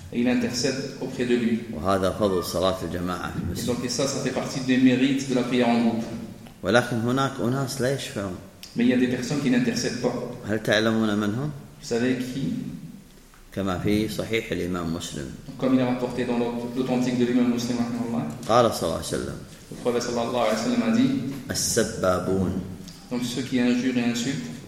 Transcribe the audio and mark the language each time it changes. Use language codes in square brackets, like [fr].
[fr] Il intercède auprès de lui. [ar] وهذا فضل صلاة الجماعة. [fr] Et donc ça, ça fait partie des mérites de la prière en groupe. [ar] ولكن هناك أناس لا يشفعون. [fr] Mais il y a des personnes qui n'intercèdent pas. [ar] هل تعلمون من هم؟ [fr] Vous savez qui؟ [ar] كما في صحيح الإمام مسلم. [fr] Comme il est rapporté dans l'authentique de l'imam Muslim, Allah. [ar] قال صلى الله عليه وسلم. [fr] Le prophète [ar] صلى الله عليه وسلم [fr] a dit. [ar] السبابون. [fr] Donc ceux qui injurent et insultent.